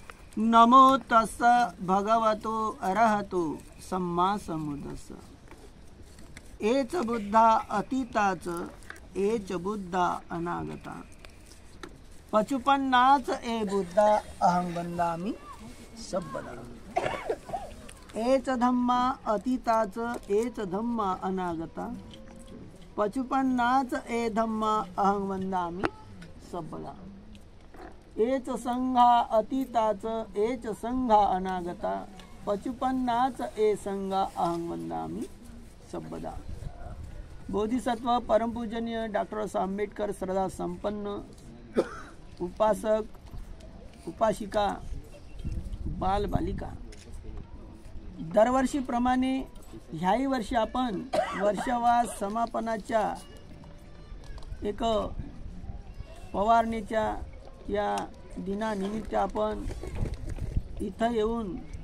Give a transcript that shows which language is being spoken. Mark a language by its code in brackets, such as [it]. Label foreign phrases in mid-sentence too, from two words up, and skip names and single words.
[pi] नमो तस्स भगवतो अरहतो सम्मा समुदस्स। एच बुद्धा अतीताच एच बुद्धा अनागता। पचुपन्नाच ए बुद्धा अहं वंदामि सब्बदा। एच धम्मा अतीताच एच धम्मा अनागता। पचुपन्नाच ए धम्मा अहं वंदामि सब्बदा। एच संघा अतीताच एच संघा अनागता। पचुपन्नाच ए संघा अहं वंदामि सब्बदा। [mr] बोधिसत्व परमपूजनीय डॉक्टर आंबेडकर श्रद्धा संपन्न उपासक उपासिका बाल बालिका, दरवर्षीप्रमाणे ह्याही वर्षी आपण वर्षवास समापनाच्या एक पवारणीच्या या दिनानिमित्त आपण इथं येऊन